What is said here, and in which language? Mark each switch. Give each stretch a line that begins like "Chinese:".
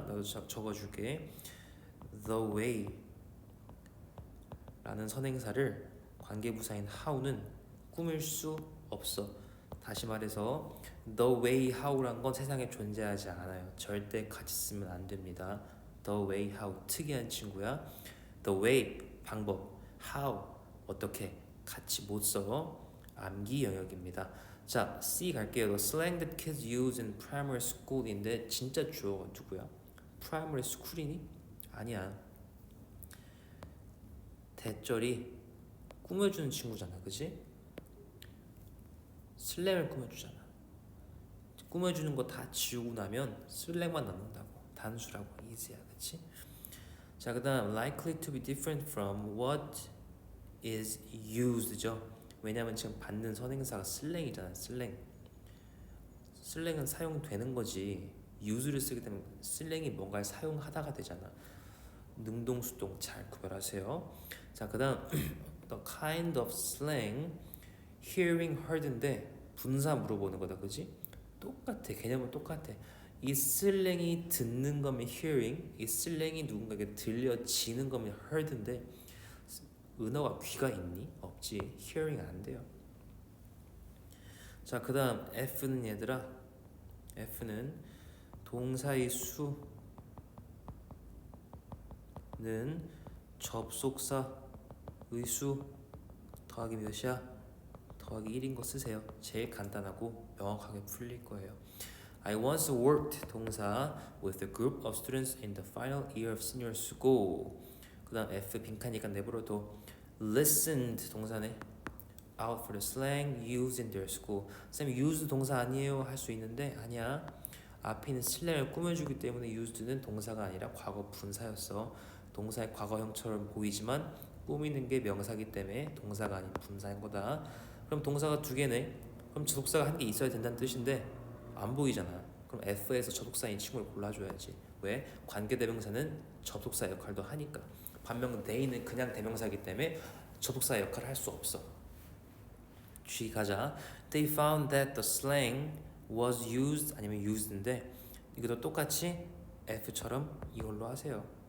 Korean: 나도 적어줄게. The way 라는 선행사를 관계부사인 how는 꾸밀 수 없어. 다시 말해서 the way how란 건 세상에 존재하지 않아요. 절대 같이 쓰면 안 됩니다. the way how 특이한 친구야. the way 방법, how 어떻게 같이 못 써. 암기 영역입니다. 자, C 갈게요.
English: The slang that kids use in primary school인데
Korean: 진짜 주어가 누구야? primary school이니? 아니야. 대절이 꾸며주는 친구잖아, 그치? 슬랭을 꾸며주잖아. 꾸며주는 거 다 지우고 나면 슬랭만 남는다고. 단수라고, easy야, 그치? 자, 그 다음
English: likely to be different from what is used죠.
Korean: 왜냐면 지금 받는 선행사가 슬랭이잖아. 슬랭은 사용되는 거지. use를 쓰게 되면 슬랭이 뭔가를 사용하다가 되잖아. 능동수동 잘 구별하세요. 자, 그 다음
English: the kind of slang hearing heard
Korean: 인데 분사 물어보는 거다. 그지? 똑같아. 개념은 똑같아. 이 슬랭이 듣는 거면 hearing, 이 슬랭이 누군가에게 들려지는 거면 heard인데 은어가 귀가 있니? 없지. hearing 안 돼요. 자, 그 다음 F는 얘들아, F는 동사의 수는 접속사 의수 더하기 몇이야? 더하기 1인 거 쓰세요. 제일 간단하고 명확하게 풀릴 거예요.
English: I once worked 동사 with a group of students in the final year of senior school.
Korean: 그 다음 F 빈칸이니까 내버려둬. listened 동사네.
English: out for the slang used in their school.
Korean: 쌤 used 동사 아니에요 할 수 있는데 아니야. 앞에 있는 슬랭을 꾸며주기 때문에 used는 동사가 아니라 과거 분사였어. 동사의 과거형처럼 보이지만 꾸미는 게 명사기 때문에 동사가 아닌 분사인 거다. 그럼 동사가 두 개네. 그럼 접속사가 한 개 있어야 된다는 뜻인데 안 보이잖아. 그럼 F에서 접속사인 친구를 골라줘야지. 왜? 관계대명사는 접속사 역할도 하니까. 반면 they는 그냥 대명사이기 때문에 접속사 역할을 할 수 없어. G 가자.
English: They found that the slang was used 아니면 used인데
Korean: 이것도 똑같이 F처럼 이걸로 하세요.